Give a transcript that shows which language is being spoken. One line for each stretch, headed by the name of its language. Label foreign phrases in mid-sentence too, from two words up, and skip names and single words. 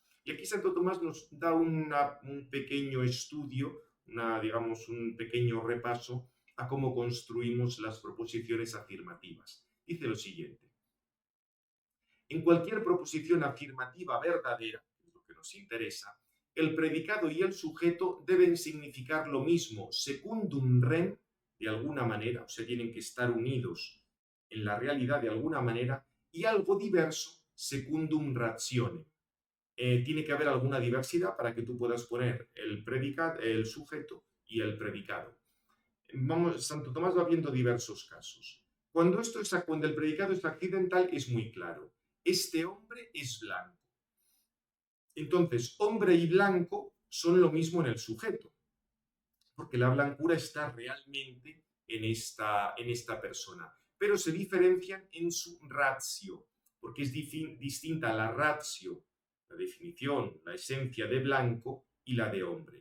Spanish: Y aquí Santo Tomás nos da un pequeño estudio, digamos, un pequeño repaso a cómo construimos las proposiciones afirmativas. Dice lo siguiente. En cualquier proposición afirmativa verdadera, que es lo que nos interesa, el predicado y el sujeto deben significar lo mismo
Latin: secundum rem,
Spanish: de alguna manera, o sea, tienen que estar unidos en la realidad de alguna manera, y algo diverso
Latin: secundum ratione.
Spanish: Tiene que haber alguna diversidad para que tú puedas poner el sujeto y el predicado. Santo Tomás va viendo diversos casos. Cuando el predicado es accidental, es muy claro. Este hombre es blanco. Entonces, hombre y blanco son lo mismo en el sujeto, porque la blancura está realmente en esta persona, pero se diferencian en su ratio, porque es distinta la ratio, la definición, la esencia de blanco y la de hombre.